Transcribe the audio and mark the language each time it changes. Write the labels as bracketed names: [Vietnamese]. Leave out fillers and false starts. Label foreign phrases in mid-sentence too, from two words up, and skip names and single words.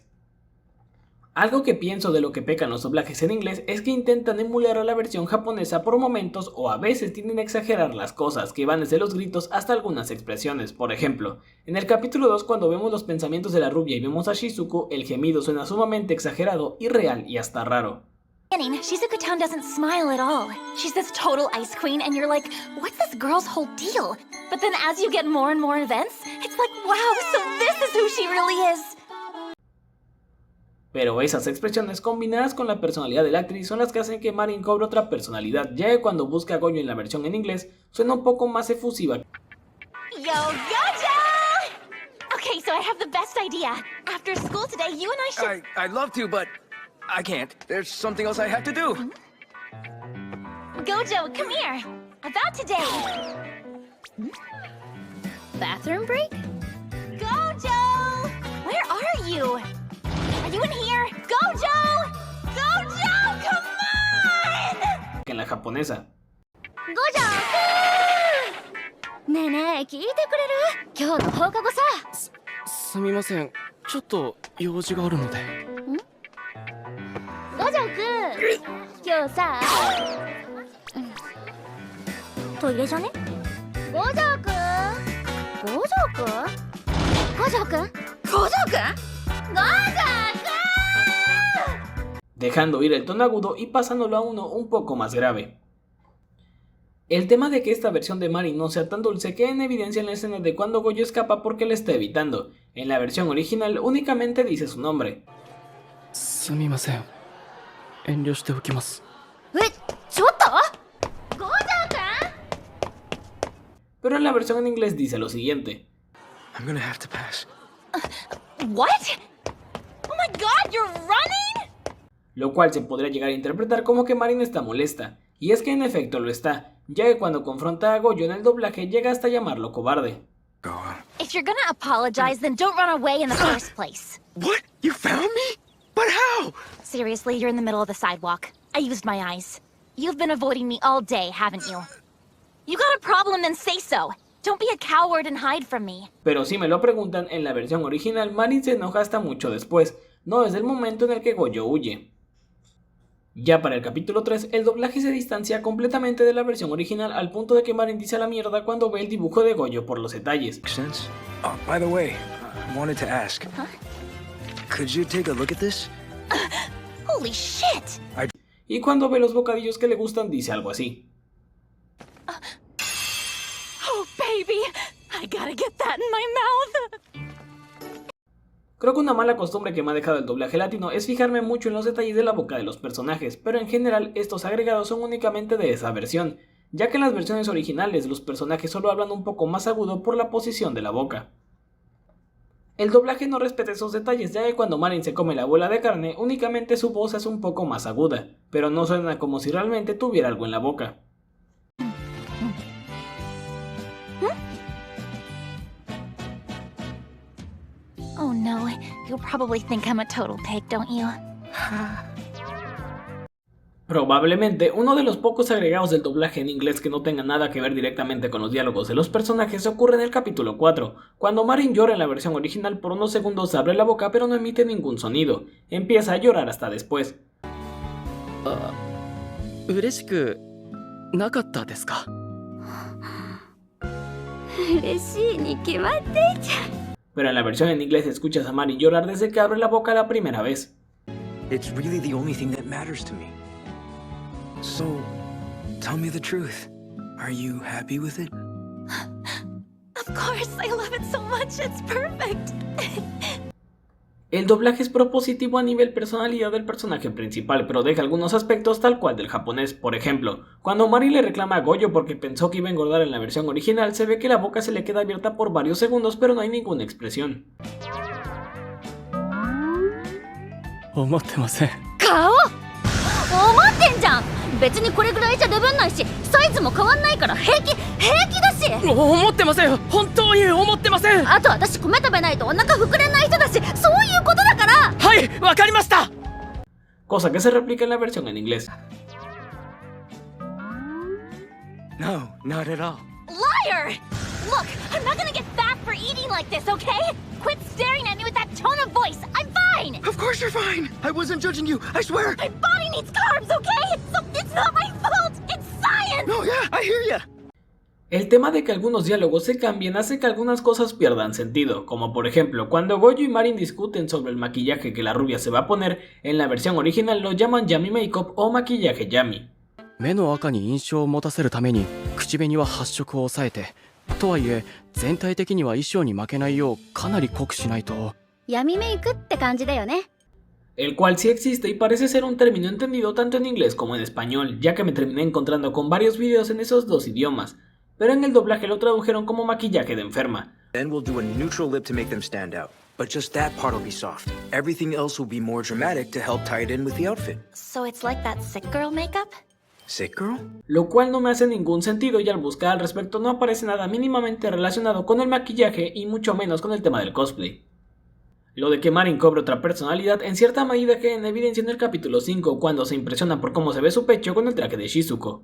[Spanish] Algo que pienso de lo que pecan los doblajes en inglés es que intentan emular a la versión japonesa por momentos o a veces tienden a exagerar las cosas, que van desde los gritos hasta algunas expresiones. Por ejemplo, en el capítulo 2 cuando vemos los pensamientos de la rubia y vemos a Shizuku, el gemido suena sumamente exagerado, irreal y hasta raro. [English] Shizuku-town doesn't smile at all. She's this total ice queen and you're like, what's this girl's whole deal? But then as you get more and more events, it's like, wow, so this is who she really is. [Spanish] Pero esas expresiones combinadas con la personalidad de la actriz son las que hacen que Marin cobre otra personalidad, ya que cuando busca a Goyo en la versión en inglés suena un poco más efusiva. [English] Yo, Gojo! Okay, so I have the best idea. After school today, you and I should... I'd love to, but I can't. There's something else I have to do. Gojo, come here. About today. Bathroom break? Gojo! Where are you? Are you in here? Gojo! Gojo, come on! [Spanish] En la japonesa. [Japanese] ねえねえ聞いてくれる？今日の放課後さ。すみません、ちょっと用事があるので。五条くん今日さトイレじゃね？五条くん五条くん五条くん五条くん五条くん [Spanish] dejando ir el tono agudo y pasándolo a uno un poco más grave. El tema de que esta versión de Marin no sea tan dulce queda en evidencia en la escena de cuando Goyo escapa porque le está evitando. En la versión original únicamente dice su nombre. [Japanese] すみません、遠慮しておきます。ちょっと五条 [Spanish] Pero en la versión en inglés dice lo siguiente. [English] I'm gonna have to pass. What? Oh my god, you're running? [Spanish] Lo cual se podría llegar a interpretar como que Marin está molesta. Y es que en efecto lo está, ya que cuando confronta a Goyo en el doblaje llega hasta llamarlo cobarde. [English] Go on. If you're gonna apologize, then don't run away in the first place. What? You found me? But how? Seriously, you're in the middle of the sidewalk. I used my eyes. You've been avoiding me all day, haven't you? You got a problem, then say so. Don't be a coward and hide from me. [Spanish] Pero si me lo preguntan, en la versión original Marin se enoja hasta mucho después, no desde el momento en el que Goyo huye. Ya para el capítulo 3, el doblaje se distancia completamente de la versión original al punto de que Marin dice a la mierda cuando ve el dibujo de Goyo por los detalles. [English] Makes sense. Oh, by the way, I wanted to ask. Could you take a look at this? Holy shit! [Spanish] Y cuando ve los bocadillos que le gustan dice algo así. [English] baby. I gotta get that in my mouth. [Spanish] Creo que una mala costumbre que me ha dejado el doblaje latino es fijarme mucho en los detalles de la boca de los personajes, pero en general estos agregados son únicamente de esa versión, ya que en las versiones originales los personajes solo hablan un poco más agudo por la posición de la boca. El doblaje no respeta esos detalles, ya que cuando Marin se come la bola de carne, únicamente su voz es un poco más aguda, pero no suena como si realmente tuviera algo en la boca. [English] Oh no, you probably think I'm a total pig, don't you? [Spanish] Probablemente uno de los pocos agregados del doblaje en inglés que no tenga nada que ver directamente con los diálogos de los personajes ocurre en el capítulo 4, cuando Marin llora en la versión original por unos segundos abre la boca pero no emite ningún sonido, empieza a llorar hasta después. [Japanese] 嬉しくなかったですか? 嬉しいに決まってんじゃん。 [Spanish] Pero en la versión en inglés escuchas a Marin llorar desde que abre la boca la primera vez. [English] It's really the only thing that matters to me. So, tell me the truth. Are you happy with it? Of course, I love it so much. It's perfect. [Spanish] El doblaje es propositivo a nivel personalidad del personaje principal, pero deja algunos aspectos tal cual del japonés. Por ejemplo, cuando Marin le reclama a Goyo porque pensó que iba a engordar en la versión original, se ve que la boca se le queda abierta por varios segundos, pero no hay ninguna expresión. [Japanese] 思ってません。顔思ってんじゃん。別にこれぐらいじゃデブんないし、サイズも変わんないから平気だし。思ってませんよ。本当に思ってません。あと私米食べないとお腹膨れない人だし、そういうことだから。はい、わかりました。 [Spanish] Cosa que se replica en la versión en inglés. [English] No, not at all. Liar! Look, I'm not gonna get fat for eating like this, okay? Quit staring at me with that tone of voice. I'm fine. Of course you're fine. I wasn't judging you. I swear. My body needs carbs, okay? So it's not my fault. It's science. No, yeah, I hear ya. [Spanish] El tema de que algunos diálogos se cambien hace que algunas cosas pierdan sentido, como por ejemplo cuando Goyo y Marin discuten sobre el maquillaje que la rubia se va a poner, en la versión original lo llaman Yami Makeup o maquillaje Yami. [Japanese] 目の赤に印象を持たせるために口紅は発色を抑えて、とはいえ全体的には衣装に負けないようかなり濃くしないと。闇メイクって感じだよね。 [Spanish] El cual sí existe y parece ser un término entendido tanto en inglés como en español, ya que me terminé encontrando con varios videos en esos dos idiomas, pero en el doblaje lo tradujeron como maquillaje de enferma. [English] Then we'll do a neutral lip to make them stand out. But just that part will be soft. Everything else will be more dramatic to help tie it in with the outfit. So it's like that sick girl makeup? Sick girl? [Spanish] Lo cual no me hace ningún sentido y al buscar al respecto no aparece nada mínimamente relacionado con el maquillaje y mucho menos con el tema del cosplay. Lo de que Marin cobre otra personalidad en cierta medida queda en evidencia en el capítulo 5 cuando se impresiona por cómo se ve su pecho con el traje de Shizuko.